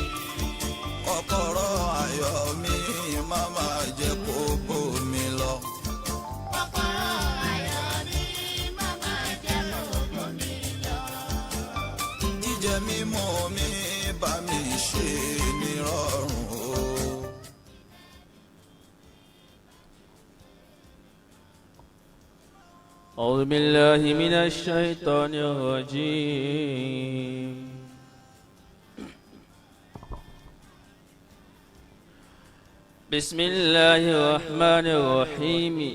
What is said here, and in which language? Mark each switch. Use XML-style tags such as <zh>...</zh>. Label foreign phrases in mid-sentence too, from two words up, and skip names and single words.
<yo>Kọ́kọ́rọ́ ayọ̀ mi má má jẹ́ kó bómi lọ. Mímọ́ mi bá mi ṣe nírọ̀rùn o.</yo> <ar>أعوذ بالله من الشيطان الرجيم بسم الله الرحمن الرحيم</ar>